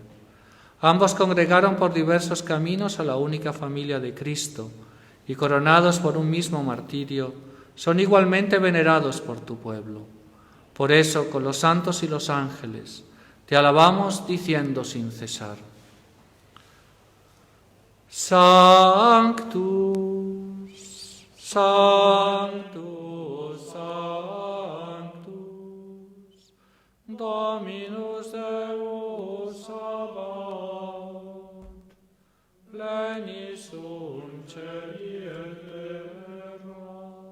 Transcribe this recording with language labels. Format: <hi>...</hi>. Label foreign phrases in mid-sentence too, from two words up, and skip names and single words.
<es>Ambos congregaron por diversos caminos a la única familia de Cristo y, coronados por un mismo martirio, son igualmente venerados por tu pueblo. Por eso, con los santos y los ángeles, te alabamos diciendo sin cesar:</es> <la>Sanctus, Sanctus, Sanctus, Dominus Deus Sabaoth, plenis sunt celi et terra,</la>